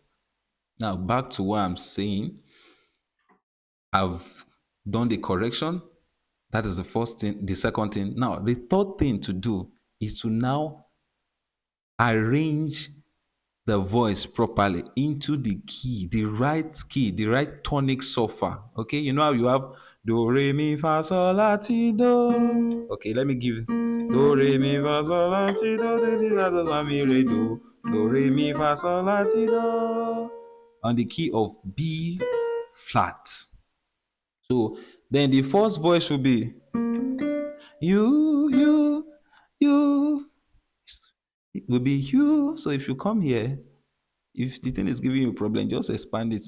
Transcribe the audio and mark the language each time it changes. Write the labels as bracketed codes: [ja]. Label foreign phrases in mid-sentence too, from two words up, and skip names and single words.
[en] Now back to what I'm saying. I've done the correction. That is the first thing. The second thing. Now, the third thing to do is to now arrange the voice properly into the right tonic surfer. Okay, you know how you have do re mi fa sol la ti do. Okay, let me give do re mi fa sol la ti do ti di la do la mi re do re mi fa sol la ti do on the key of B flat. So then the first voice will be you, you. It will be you. So if you come here, if the thing is giving you a problem, just expand it.